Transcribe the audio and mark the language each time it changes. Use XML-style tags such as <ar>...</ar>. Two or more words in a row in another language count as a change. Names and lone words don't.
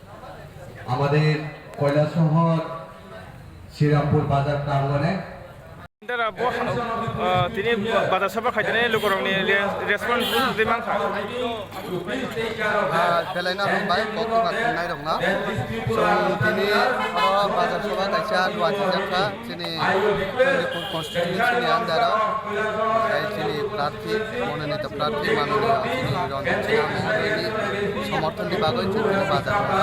<bn>আমাদের কৈলাসহর শ্রীরামপুর বাজার প্রাঙ্গণে</bn> <trp>তিনি বাজার সভা খাইতেনে লোকরংনি রেসপন্স দিমাংখা बेलायनो हामबाय बक्तुखा खुंनाय दंना दिनै बाजार सभा खायसा गुवाहाटी जाखा जोंनि चन्डिपुर कन्स्टिटुएन्सिनि आन्दाराव जोंनि प्रार्थी मन'नित प्रार्थी माननीय रन्जित सिन्हा महोदयनि समर्थननि बागै जोंनि बाजार</trp>